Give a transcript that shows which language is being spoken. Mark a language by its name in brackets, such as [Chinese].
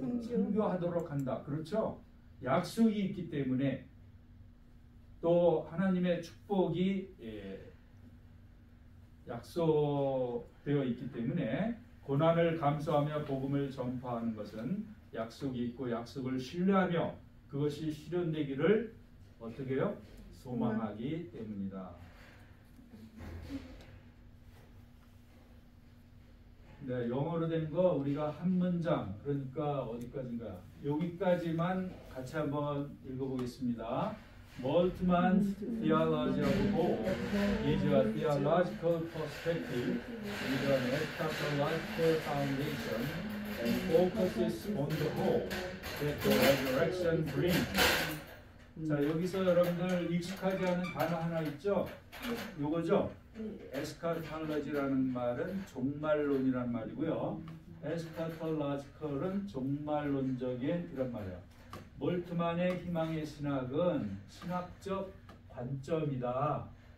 [Korean] 선교하도록 한다. 그렇죠? 약속이 있기 때문에 또 하나님의 축복이 약속되어 있기 때문에 고난을 감수하며 복음을 전파하는 것은 약속이 있고 약속을 신뢰하며 그것이 실현되기를 어떻게 해요? 소망하기 때문이다. 네, 영어로 된 거 우리가 한 문장, 그러니까 어디까지인가? 여기까지만 같이 한번 읽어보겠습니다. [English] Moltmann's theology of hope is a theological perspective with an eschatological foundation and focuses on the hope that the resurrection brings. [Korean] 자, 여기서 여러분들 익숙하지 않은 단어 하나 있죠? 요거죠? 에스카톨로지라는 말은 종말론이란 말이고요. 에스카톨로지컬은 종말론적인 이런 말이에요. 몰트만의 희망의 신학은 신학적 관점이다.